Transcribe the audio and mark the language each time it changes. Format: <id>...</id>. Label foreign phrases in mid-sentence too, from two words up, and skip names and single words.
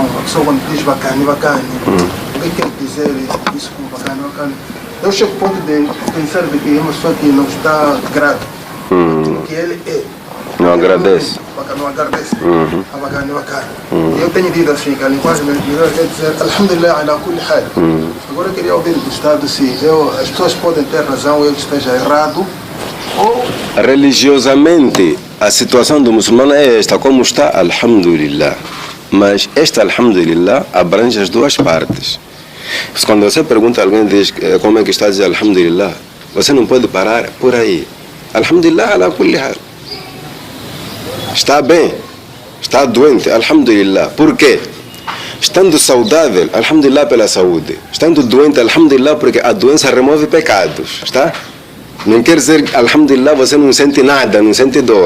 <pt>A pessoa quando diz bacana, o que quer dizer isso como bacana? Eu chego ao ponto de pensar de que é uma pessoa que não está grato àquilo que ele é. Não agradece. Não agradece. A bacana. Eu tenho dito assim, que a linguagem melhor quer dizer</pt> <ar>الحمد لله على كل حال.</ar> <pt>Agora eu queria ouvir do Estado se as pessoas podem ter razão, eu esteja errado. Ou religiosamente, a situação do muçulmano é esta, como está, Alhamdulillah. Mas esta Alhamdulillah abrange as duas partes. Quando você pergunta a alguém, diz como é que está a dizer Alhamdulillah, você não pode parar por aí.</pt> <ar>الحمد لله على كل حال.</ar> <pt>Está bem, está doente, Alhamdulillah. Por quê? Estando saudável, Alhamdulillah pela saúde. Estando doente, Alhamdulillah porque a doença remove pecados. Está? Não quer dizer, Alhamdulillah, você não sente nada, não sente dor.</pt>